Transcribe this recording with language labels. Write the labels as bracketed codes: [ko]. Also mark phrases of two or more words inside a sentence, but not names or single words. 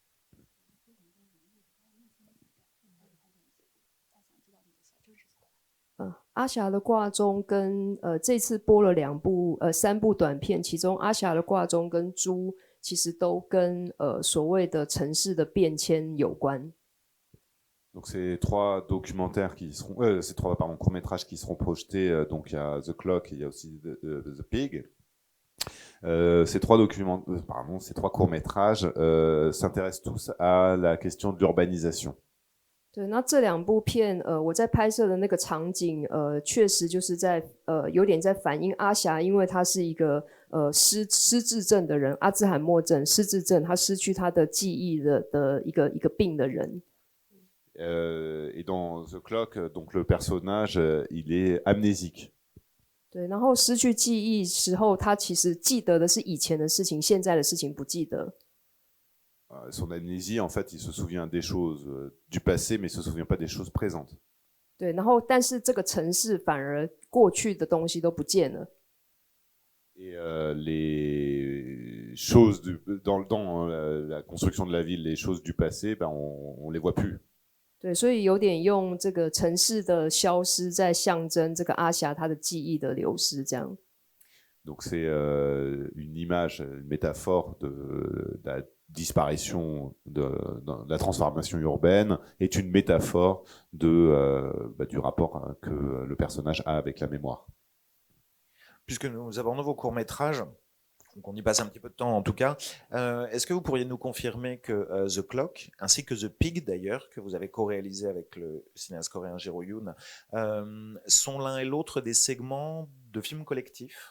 [zh] 《阿霞的挂钟》跟这次播了3部短片，其中《阿霞的挂钟》跟《猪》其实都跟所谓的城市的变迁有关。 [fr] Donc ces 3 documentaires qui seront, ces 3 courts-métrages qui seront projetés, donc il y a The Clock et il y a aussi The Pig. Ces 3 courts-métrages s'intéressent tous à la question de l'urbanisation. [zh] 对，那这2部片，我在拍摄的那个场景，确实就是在有点在反映阿霞，因为她是一个失智症的人，阿兹海默症、失智症，她失去她的记忆的一个病的人。 [fr] Et dans The Clock, donc le personnage, il est amnésique. [zh] 对，然后失去记忆时候，他其实记得的是以前的事情，现在的事情不记得。 [fr] Son amnésie, en fait, il se souvient des choses du passé, mais il se souvient pas des choses présentes. [zh] 对，然后但是这个城市反而过去的东西都不见了。 [fr] Et les choses dans la construction de la ville, les choses du passé, ben on les voit plus. [zh] 对，所以有点用这个城市的消失在象征这个阿霞她的记忆的流失，这样。 [fr] Donc c'est une image, une métaphore de la disparition, de la transformation urbaine, est une métaphore du rapport que le personnage a avec la mémoire. Puisque nous abordons vos courts-métrages, donc on y passe un petit peu de temps en tout cas, est-ce que vous pourriez nous confirmer que The Clock, ainsi que The Pig d'ailleurs, que vous avez co-réalisé avec le cinéaste coréen Jero Yoon, sont l'un et l'autre des segments de films collectifs?